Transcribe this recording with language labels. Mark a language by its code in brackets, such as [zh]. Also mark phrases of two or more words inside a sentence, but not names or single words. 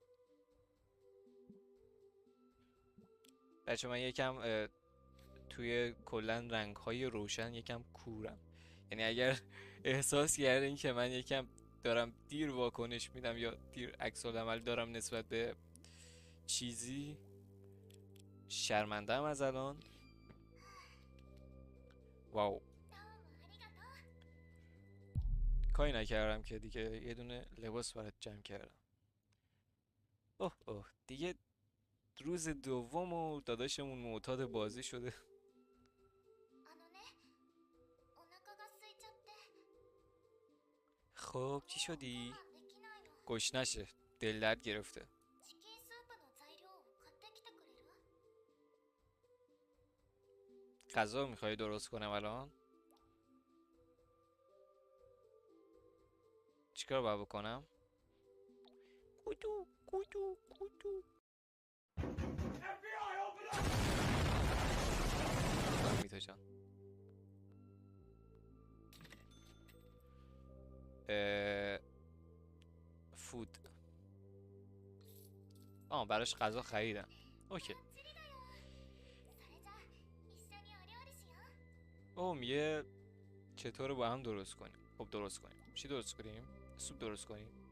[fa] بچه من یکم توی کلن رنگ های روشن یکم کورم. یعنی اگر احساس کردین که من یکم دارم دیر واکنش میدم یا دیر عکس العمل دارم نسبت به چیزی، شرمنده‌ام از الان. واو [ja] どうもありがとう。 [fa] کاری نکردم که دیگه یه دونه لباس برات جمع کردم. اوه دیگه روز دوم و داداشمون معتاد بازی شده. [ja] あのね、お腹が空いちゃって [fa] خب چی [ja] ご [fa] شدی؟ [ja] 飯できないの。 [fa] گشنشه. دل درد گرفته. [ja] チキンスープの材料を買ってきてくれる？ [fa] غذا میخوای درست کنم الان؟ چیکار باید بکنم؟ کدو میتا جان. فود. براش غذا خریدم. اوکی. [ja] それじゃあ一緒にお料理しよう。 [fa] میگه چطور با هم درست کنیم. خب درست کنیم. چی درست کنیم؟ سوپ درست کنیم.